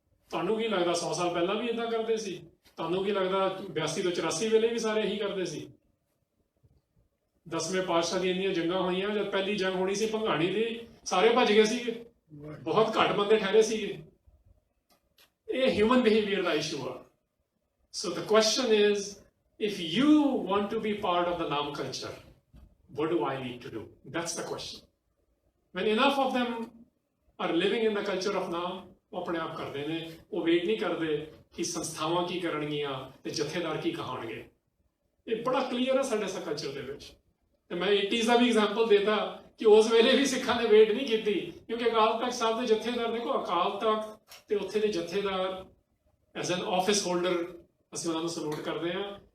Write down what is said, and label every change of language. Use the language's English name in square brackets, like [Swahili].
[Punjabi] ਤੁਹਾਨੂੰ ਕੀ ਲੱਗਦਾ 100 ਸਾਲ ਪਹਿਲਾਂ ਵੀ ਇੱਦਾਂ ਕਰਦੇ ਸੀ? ਤੁਹਾਨੂੰ ਕੀ ਲੱਗਦਾ 82 ਤੋਂ 84 ਵੇਲੇ ਵੀ ਸਾਰੇ ਇਹੀ ਕਰਦੇ ਸੀ? 10ਵੇਂ ਪਾਤਸ਼ਾਹ ਦੀਆਂ ਇੰਨੀਆਂ ਜੰਗਾਂ ਹੋਈਆਂ, ਜਦ ਪਹਿਲੀ ਜੰਗ ਹੋਣੀ ਸੀ ਭੰਗਾਣੀ ਦੀ, ਸਾਰੇ ਭੱਜ ਗਏ ਸੀਗੇ, ਬਹੁਤ ਘੱਟ ਬੰਦੇ ਠਹਿਰੇ ਸੀਗੇ। ਇਹ ਹਿਊਮਨ ਬਿਹੇਵੀਅਰ ਦਾ ਇਸ਼ੂ ਆ। [English] So the question is, if you want to be part of the Naam culture, what do I need to do? That's the question. When enough of them are living in the culture of Naam, [Punjabi] ਉਹ ਆਪਣੇ ਆਪ ਕਰਦੇ ਨੇ, ਉਹ wait ਨਹੀਂ ਕਰਦੇ ਕਿ ਸੰਸਥਾਵਾਂ ਕੀ ਕਰਨਗੀਆਂ ਤੇ ਜਥੇਦਾਰ ਕੀ ਕਹਾਣਗੇ। ਇਹ ਬੜਾ ਕਲੀਅਰ ਹੈ ਸਾਡੇ ਕਲਚਰ ਦੇ ਵਿੱਚ। ਤੇ ਮੈਂ 80s ਦਾ ਵੀ ਐਗਜ਼ਾਮਪਲ ਦੇਤਾ ਕਿ ਉਸ ਵੇਲੇ ਵੀ ਸਿੱਖਾਂ ਨੇ ਵੇਟ ਨਹੀਂ ਕੀਤੀ, ਕਿਉਂਕਿ ਅਕਾਲ ਤਖਤ ਸਾਹਿਬ ਦੇ ਜਥੇਦਾਰ, ਦੇਖੋ ਅਕਾਲ ਤਖਤ ਤੇ ਉੱਥੇ ਦੇ ਜਥੇਦਾਰ ਐਜ਼ ਐਨ ਆਫਿਸ ਹੋਲਡਰ ਅਸੀਂ ਉਹਨਾਂ ਨੂੰ ਸਲੂਟ ਕਰਦੇ ਹਾਂ।